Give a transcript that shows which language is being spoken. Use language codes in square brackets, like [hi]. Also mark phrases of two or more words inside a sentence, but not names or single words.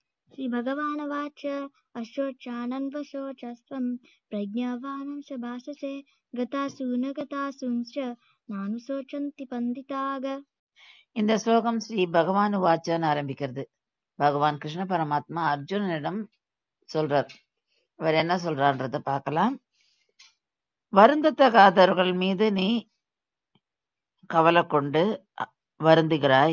[sa] श्रीभगवानुवाच अशोचानन्वशोचस्त्वं प्रज्ञावानं च भाषसे गतासु न गतासूंश्च नानुशोचन्ति பண்டிதாக. [ta] இந்த ஸ்லோகம் ஸ்ரீ பகவான் உவாச்சான்னு ஆரம்பிக்கிறது. பகவான் கிருஷ்ண பரமாத்மா அர்ஜுனனிடம் சொல்றார். அவர் என்ன சொல்றான்றத பார்க்கலாம். வருந்தத்தகாதவர்கள் மீது நீ கவலை கொண்டு வருந்துகிறாய்.